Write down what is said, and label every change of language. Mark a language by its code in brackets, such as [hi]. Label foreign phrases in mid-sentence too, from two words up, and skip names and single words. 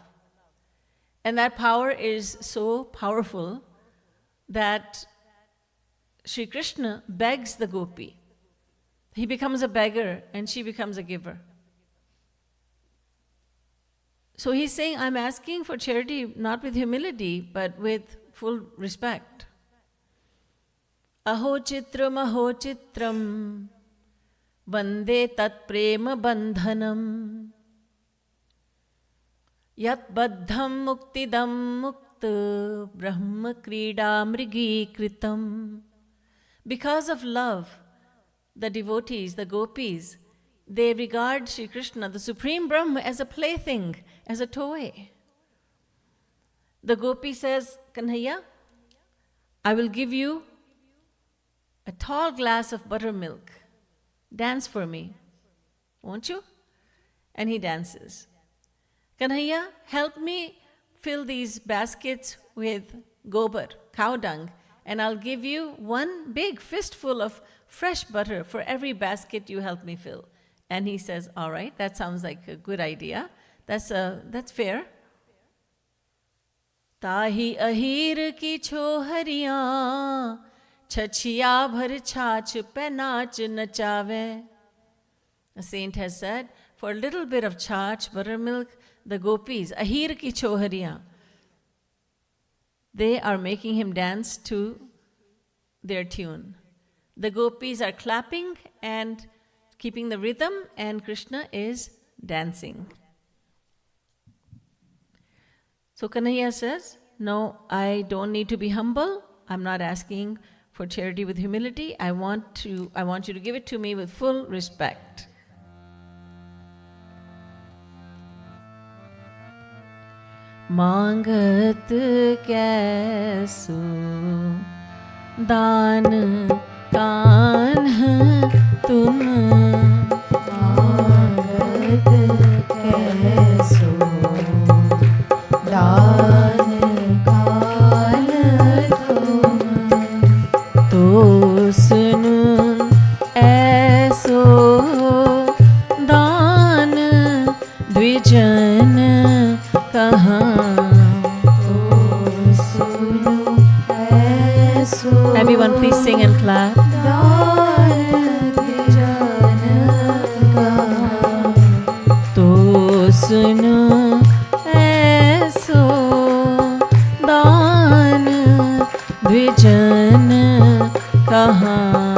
[en] And that power is so powerful that Shri Krishna begs the gopi. He becomes a beggar and she becomes a giver. So he's saying, I'm asking for charity not with humility, but with full respect. [sa] अहो चित्रं वन्दे तत् प्रेम बन्धनं यत् बद्धं मुक्तिदं मुक्त ब्रह्म क्रीडा मृगी कृतम्. [en] Because of love, the devotees, the gopis, they regard Shri Krishna, the Supreme Brahma, as a plaything, as a toy. The gopi says, Kanhaiya, I will give you a tall glass of buttermilk. Dance for me, won't you? And he dances. Kanhaiya, help me fill these baskets with gobar, cow dung, and I'll give you one big fistful of fresh butter for every basket you help me fill. And he says, all right, that sounds like a good idea. That's fair. [bra] ताही अहीर की छोहरियाँ छछिया भर छाछ पे नाच नचावे. [en] A saint has said, for a little bit of chach, buttermilk, the gopis, [bra] अहीर की छोहरियाँ, [en] they are making him dance to their tune. The gopis are clapping and keeping the rhythm, and Krishna is dancing. So Kanhaiya says, no, I don't need to be humble. I'm not asking for charity with humility. I want you to give it to me with full respect. [bra] मांगत कैसो दान कान्ह तुम. मांगत कैसो दान कान्ह तुम. तो सुनो ऐसो दान द्विजन कहाँ. [en] Everyone please sing and clap. [bra] तो सुनो ऐसो दान द्विजन कहाँ.